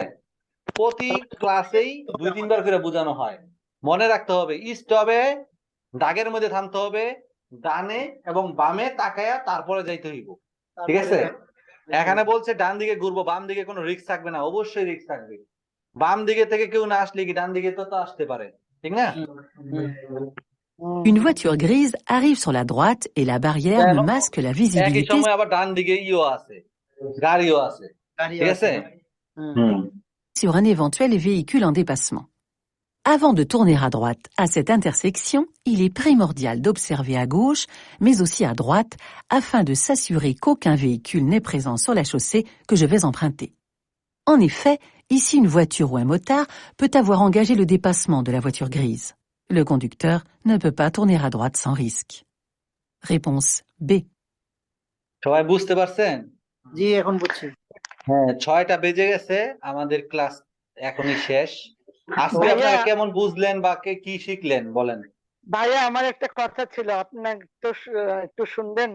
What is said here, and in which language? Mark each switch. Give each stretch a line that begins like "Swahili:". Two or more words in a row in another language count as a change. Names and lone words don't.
Bangla: প্রতি ক্লাসেই 2-3 বার করে বোঝানো হয়, মনে রাখতে হবে স্টপে দাগের মধ্যে থামতে হবে, ডানে এবং বামে তাকায়া তারপরে যাইতে হইব, ঠিক আছে? এখানে বলছে ডান দিকে ঘুরবো, বাম দিকে কোনো রিস্ক থাকবে না, অবশ্যই রিস্ক থাকবে, বাম দিকে থেকে কেউ না আসলে কি ডান দিকে তো আসতে পারে, ঠিক না?
French: Une voiture grise arrive sur la droite et la barrière me masque la
Bangla: একই
French: visibilité
Bangla: সময় আবার ডান দিকে আছে, গাড়িও আছে, ঠিক আছে?
French: sur un éventuel véhicule en dépassement. Avant de tourner à droite à cette intersection, il est primordial d'observer à gauche, mais aussi à droite, afin de s'assurer qu'aucun véhicule n'est présent sur la chaussée que je vais emprunter. En effet, ici une voiture ou un motard peut avoir engagé le dépassement de la voiture grise. Le conducteur ne peut pas tourner à droite sans risque. Réponse B.
Bangla: সবাই বুঝতে পারছেন? জি, এখন বুঝছি। হ্যাঁ, 6টা বেজে গেছে, আমাদের ক্লাস এখনই শেষ। আজকে ভাইয়া, আপনারা কেমন বুঝলেন বা কি শিখলেন বলেন? ভাইয়া আমার একটা কথা ছিল, আপনার একটু শুনবেন?